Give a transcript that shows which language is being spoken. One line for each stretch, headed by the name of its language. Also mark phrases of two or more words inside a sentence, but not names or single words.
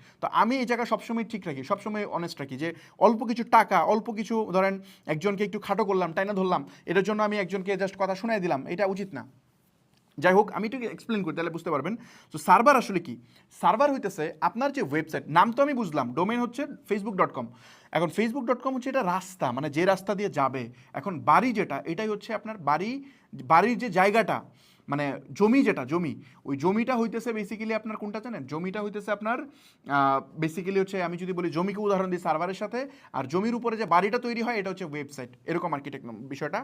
Bangla: তো আমি এই জায়গা সবসময় ঠিক রাখি, সবসময় অনেস্ট রাখি, যে অল্প কিছু টাকা, অল্প কিছু ধরেন একজনকে একটু খাটো করলাম, টাইনা ধরলাম, এটার জন্য আমি একজনকে জাস্ট কথা শুনাই দিলাম, এটা উচিত না। যাই হোক, আমি একটু এক্সপ্লেন করি তাহলে বুঝতে পারবেন। তো সার্ভার আসলে কি? সার্ভার হইতেছে আপনার যে ওয়েবসাইট, নাম তো আমি বুঝলাম, ডোমেন হচ্ছে facebook.com। এখন facebook.com হচ্ছে এটা রাস্তা, মানে যে রাস্তা দিয়ে যাবে। এখন বাড়ি যেটা, এটাই হচ্ছে আপনার বাড়ির যে জায়গাটা, মানে জমি, যেটা জমি, ওই জমিটা হইতেছে বেসিক্যালি আপনার কোনটা জানেন? জমিটা হইতেছে আপনার বেসিক্যালি হচ্ছে, আমি যদি বলি জমিকে উদাহরণ দিই সার্ভারের সাথে, আর জমির উপরে যে বাড়িটা তৈরি হয় এটা হচ্ছে ওয়েবসাইট, এরকম আর্কিটেক্ট বিষয়টা।